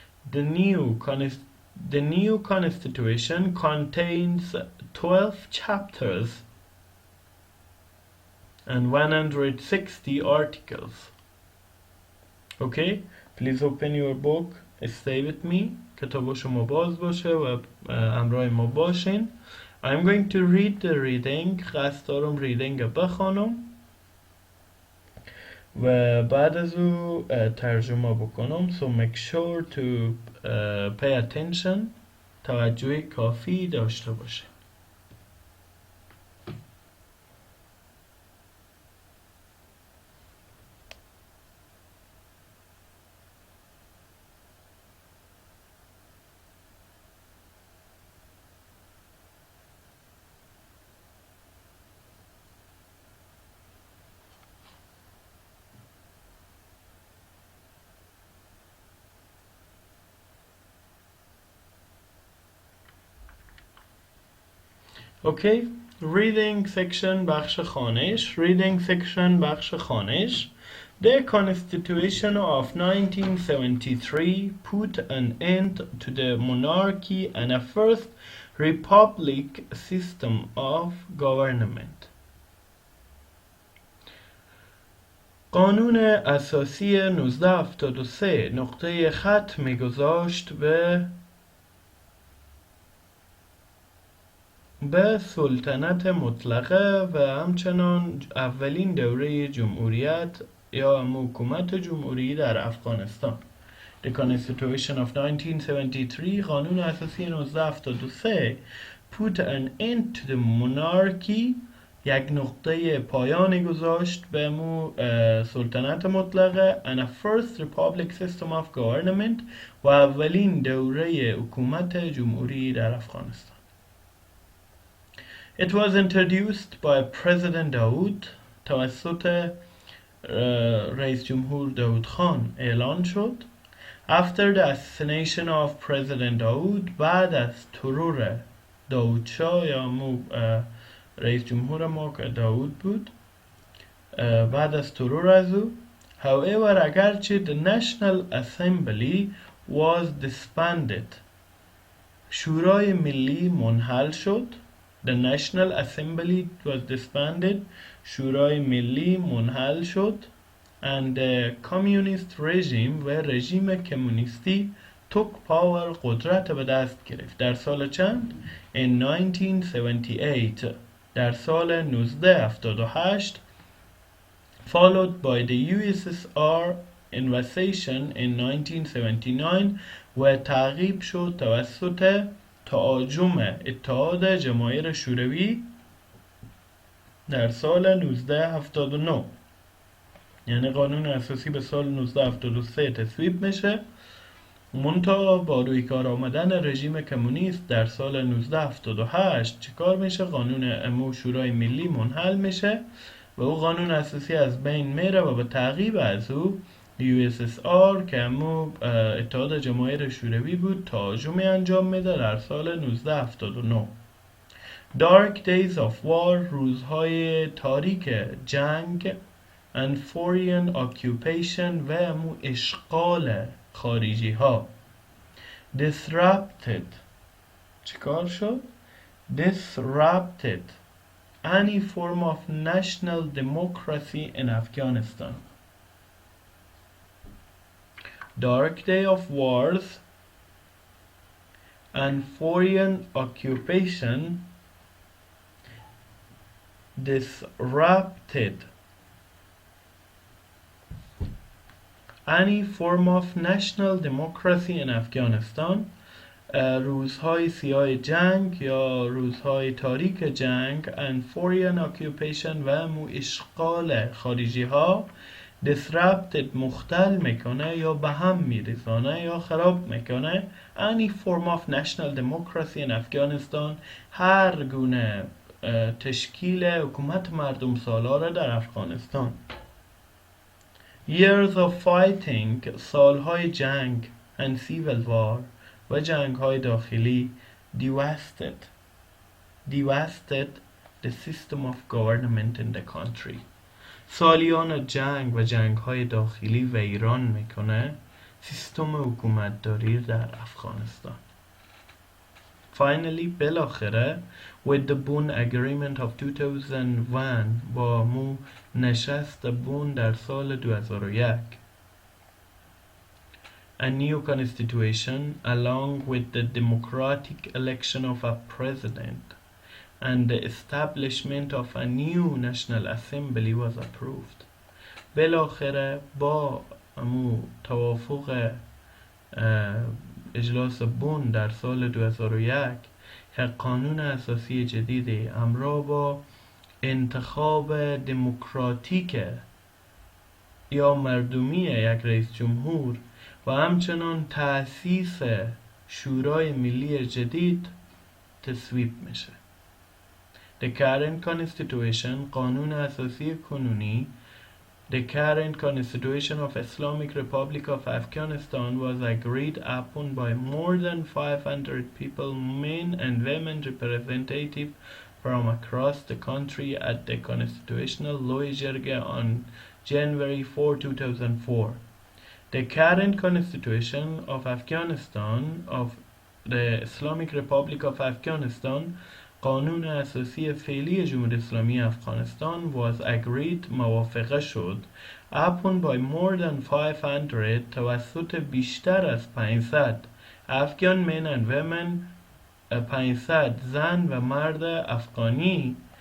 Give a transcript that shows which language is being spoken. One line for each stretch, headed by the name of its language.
English: The new constitution contains 12 chapters and 160 articles. Okay, please open your book, stay with me.
Persian: کتاب شما باز باشه و همراه ما باشین.
English: I'm going to read the reading.
Persian: قصد دارم ریدینگ بخوانم و بعد از او ترجمه بکنم.
English: So make sure to pay attention.
Persian: توجه کافی داشته باشه.
English: Okay, reading section
Persian: بخش خوانش.
English: Reading section
Persian: بخش خوانش.
English: The Constitution of 1973 put an end to the monarchy and a first republic system of government.
Persian: قانون اساسی 1973 نقطه خط می‌گذاشت به سلطنت مطلقه و همچنان اولین دوره جمهوریت یا حکومت جمهوری در افغانستان.
English: The Constitution of 1973
Persian: قانون اساسی 1973
English: put an end to the monarchy
Persian: یک نقطه پایانی گذاشت به سلطنت مطلقه
English: and a first republic system of government
Persian: و اولین دوره حکومت جمهوری در افغانستان.
English: It was introduced by President Daoud
Persian: توسط رئیس جمهور داود خان اعلان شد.
English: After the assassination of President Daoud
Persian: بعد از ترور داود شاه یا رئیس جمهور ما که داود بود بعد از ترور از او
English: however
Persian: اگرچه
English: the National Assembly was disbanded
Persian: شورای ملی منحل شد.
English: The National Assembly was disbanded
Persian: شورای ملی منحل شد
English: and the communist regime
Persian: و رژیم کمونیستی
English: took power
Persian: قدرت به دست گرفت. در سال چند؟
English: In 1978
Persian: در سال 1978
English: followed by the USSR invasion in 1979
Persian: و تعقیب شد توسط تهاجم اتحاد جماهیر شوروی در سال 1979. یعنی قانون اساسی به سال 1973 تصویب میشه منتها با روی کار آمدن رژیم کمونیست در سال 1978 چیکار میشه؟ قانون شورای ملی منحل میشه و او قانون اساسی از بین میره و به تعقیب از او USSR که اتحاد جماهیر شوروی بود تهاجمی انجام میده در سال 1979.
English: Dark Days of War
Persian: روزهای تاریک جنگ
English: and foreign occupation
Persian: و اشغال خارجی ها.
English: Disrupted
Persian: چیکار شد؟
English: Disrupted any form of national democracy in Afghanistan. Dark day of wars and foreign occupation disrupted any form of national democracy in Afghanistan.
Persian: روزهای سیاه جنگ یا روزهای تاریک جنگ
English: and foreign occupation
Persian: و اشغال خارجی ها
English: disrupted
Persian: مختل میکنه یا به هم میریزانه یا خراب میکنه
English: any form of national democracy in Afghanistan
Persian: هر گونه تشکیل حکومت مردم سالار در افغانستان.
English: Years of fighting
Persian: سالهای جنگ
English: and civil war
Persian: و جنگ‌های داخلی
English: devastated the system of government in the country.
Persian: سالیان جنگ و جنگ‌های داخلی ویران میکنه سیستم حکومتداری در افغانستان.
English: Finally
Persian: بالاخره
English: with the Bonn agreement of 2001
Persian: با نشست بون در سال 2001
English: a new constitution along with the democratic election of a president and the establishment of a new national assembly was approved.
Persian: بالاخره با توافق اجلاس بون در سال 2001 که قانون اساسی جدیدی همراه با انتخاب دموکراتیک یا مردمی یک رئیس جمهور و همچنان تأسیس شورای ملی جدید تصویب میشه.
English: The current constitution
Persian: قانون اساسی کنونی
English: The current constitution of Islamic Republic of Afghanistan was agreed upon by more than 500 people, men and women representatives from across the country at the Constitutional Loyalty on January 4, 2004. The current constitution of Afghanistan of the Islamic Republic of Afghanistan
Persian: قانون اساسی فعلی جمهوری اسلامی افغانستان
English: was agreed
Persian: موافقه شد
English: upon by more than 500
Persian: توسط بیشتر از 500
English: Afghan men and women
Persian: 500 زن و مرد افغانی